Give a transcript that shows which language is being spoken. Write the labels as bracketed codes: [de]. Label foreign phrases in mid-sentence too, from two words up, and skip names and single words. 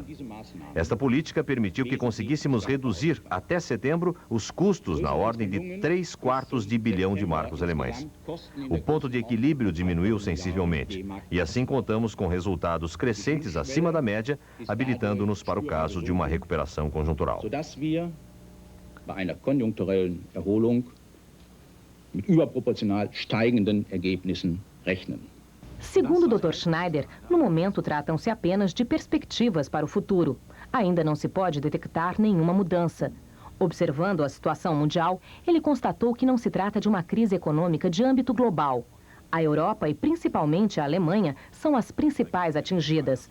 [pt] Esta política permitiu que conseguíssemos reduzir, até setembro, os custos na ordem de 3/4 de bilhão de marcos alemães. O ponto de equilíbrio diminuiu sensivelmente, e assim contamos com resultados crescentes acima da média, habilitando-nos para o caso de uma recuperação conjuntural. [de] Bei einer konjunkturellen Erholung mit überproportional steigenden Ergebnissen rechnen. [pt] Segundo o Dr. Schneider, no momento tratam-se apenas de perspectivas para o futuro. Ainda não se pode detectar nenhuma mudança. Observando a situação mundial, ele constatou que não se trata de uma crise econômica de âmbito global. A Europa e principalmente a Alemanha são as principais atingidas.